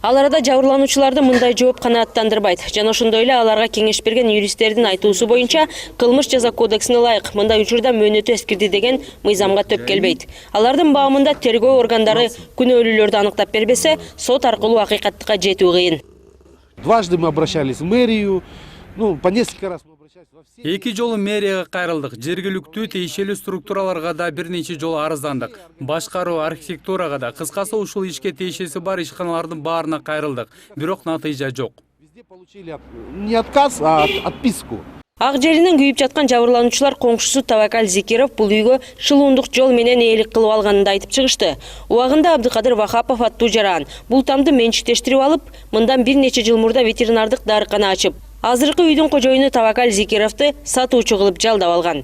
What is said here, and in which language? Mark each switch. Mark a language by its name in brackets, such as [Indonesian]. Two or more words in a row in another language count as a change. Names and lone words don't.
[Kyrgyz] Ал арада жабырлануучуларды мындай жооп канааттандырбайт. Жана ошондой эле аларга кеңеш берген юристтердин айтуусу боюнча кылмыш жаза кодексине ылайык мындай учурда мөөнөтү эскирди деген мыйзамга төп келбейт. Алардын баамында тергөө органдары күнөөлүүлөрдү аныктап бербесе, сот аркылуу акыйкаттыкка жетүү кыйын. [Russian] Дважды мы обращались в мэрию, по несколько раз мы обращались во все... [Kyrgyz] Эки жолу мэрияга кайрылдык. Жергиликтүү тиешелүү структураларга да бир нече жолу арыздандык. Башкаруу, архитектурага да. Кыскасы ушул ишке тиешеси бар ишканалардын баарына кайрылдык. Бирок натыйжа жок. [Russian] Везде получили не отказ, а отписку. [Kyrgyz] Ак жеринен күйүп жаткан жабырлануучулар коңшусу Тавакал Зикиров бул үйгө шылуундук жол менен ээлик кылып алганын айтып чыгышты. Убагында Абдыкадыр Вахапов аттуу жаран бул тамды менчиктештирип алып, мындан бир нече жыл мурда ветеринардык дарыкана ачып, азыркы үйдүн кожоюну Тавакал Зикировду сатуучу кылып жалдап алган.